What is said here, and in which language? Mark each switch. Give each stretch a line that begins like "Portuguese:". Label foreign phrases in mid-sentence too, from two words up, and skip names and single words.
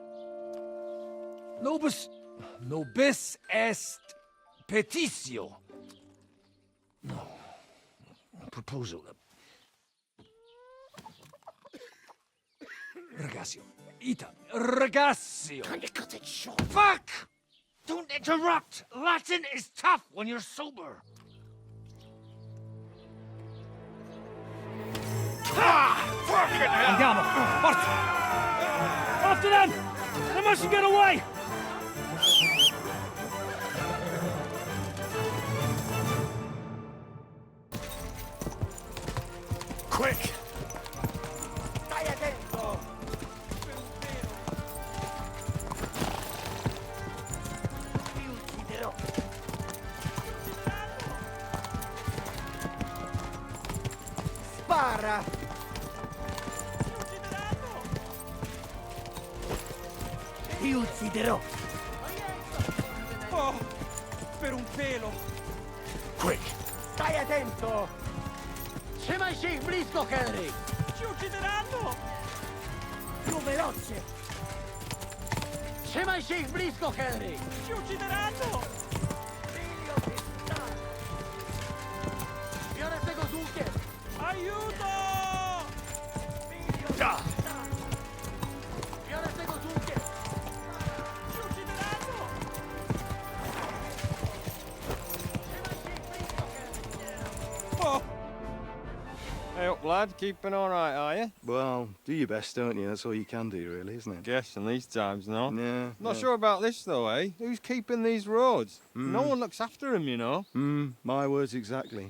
Latin: Nobis est petitio.
English: No. Proposal.
Latin: Ragazio. Ita. Ragazio.
English: Can you cut it short? Fuck! Don't interrupt! Latin is tough when you're sober.
Italian: Andiamo! Forza!
English: After them! They mustn't get away! Quick!
Italian: Stai attento! Ti ucciderò! Spara! Ti ucciderò! Oh, per un pelo!
English: Quick!
Italian: Stai attento!
Polish: Trzymaj się ich blisko, Henry!
Italian: Ci uccideranno! Più veloce!
Polish: Trzymaj się ich blisko, Henry!
Italian: Ci uccideranno! Figlio di sta-
Polish: Biorę tego z łukiem!
Italian: Aiuto! Figlio di sta-
Polish: Biorę tego z łukiem!
Italian: Ci uccideranno!
Polish: Trzymaj się ich blisko, Henry! Oh!
English: Hey up, lad. Keeping all right, are you? Well, do your best, don't you? That's all you can do, really, isn't it? Guess in these times, no? Yeah. Not sure about this, though, eh? Who's keeping these roads? No one looks after them, you know. My words exactly.